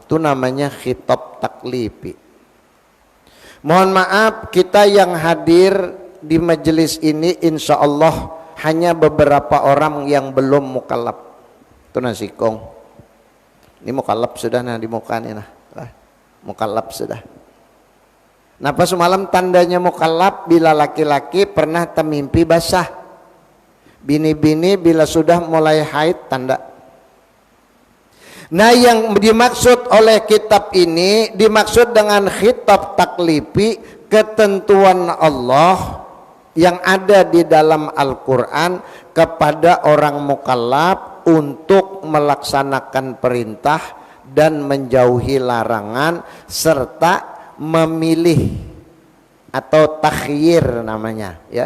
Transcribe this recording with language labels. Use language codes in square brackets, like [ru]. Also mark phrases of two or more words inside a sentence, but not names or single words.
[id] Itu namanya khitab taklifi. Mohon maaf, kita yang hadir di majelis ini [ar] إن شاء الله [id] hanya beberapa orang yang belum mukallaf. [bjn] Itu nasi kong. Ini mukallaf sudah, nah di muka ini nah. Mukallaf sudah. [id] Nah, pas semalam tandanya mukallaf bila laki-laki pernah termimpi basah. [bjn] Bini-bini bila sudah mulai haid tanda. [id] Nah, yang dimaksud oleh kitab ini dimaksud dengan khitab taklifi, ketentuan Allah yang ada di dalam Al-Quran kepada orang mukallaf untuk melaksanakan perintah dan menjauhi larangan serta memilih atau takhyir namanya ya.